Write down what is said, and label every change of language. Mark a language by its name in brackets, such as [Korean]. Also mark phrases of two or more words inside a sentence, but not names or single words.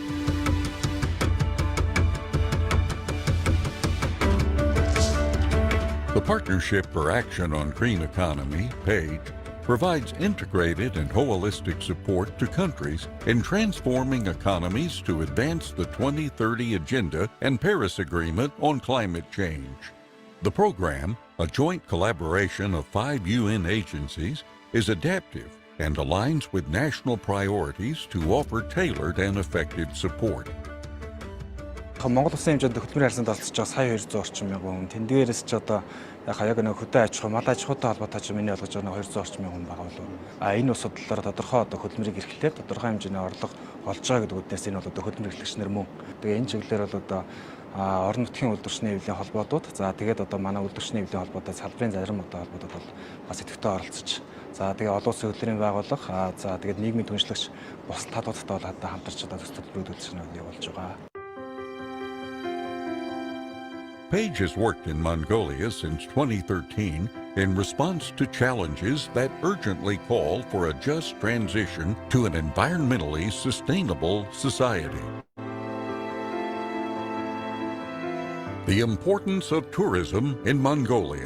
[English] The Partnership for Action on Green Economy, PAGE, provides integrated and holistic support to countries in transforming economies to advance the 2030 Agenda and Paris Agreement on climate change. The program, a joint collaboration of 5 UN agencies, is adaptive and aligns with national priorities to offer tailored and effective support. [Mongolian] Монгол Улсын хэмжээнд хөтөлбөрийн харьцаанд оролцож байгаа сая 200 орчим мянган хүн. Тэн дээрээс ч одоо яг нэг хөдөө аж ахуй, мал аж ахуйтай холбоотой ч миний ойлгож байгаа 200 орчим мянган хүн байгаа болов. Энэ ус судлалаар тодорхой одоо хөдөлмөрийг эрхлээд тодорхой хэмжээний орлого олж байгаа гэдэг үднээс энэ бол одоо хөдөлмөр эрхлэгч нар мөн. Тэгээ энэ чиглэлээр бол одоо орон нутгийн үйлдвэрчний хэвлэлийн холбоодууд, за тэгээд одоо манай үйлдвэрчний хэвлэлийн холбоотой салбарын зарим одоо холбоодууд бол бас идэвхтэй оролцож, за тэгээд олон улсын хөтөлбөрийн байгууллага, за тэгээд нийгмийн түншлэгч бус талуудтай бол одоо хамтарч одоо төсөл төлбөрүүд үйлчилгээг явуулж байгаа. [English] Page has worked in Mongolia since 2013 in response to challenges that urgently call for a just transition to an environmentally sustainable society. The importance of tourism in Mongolia.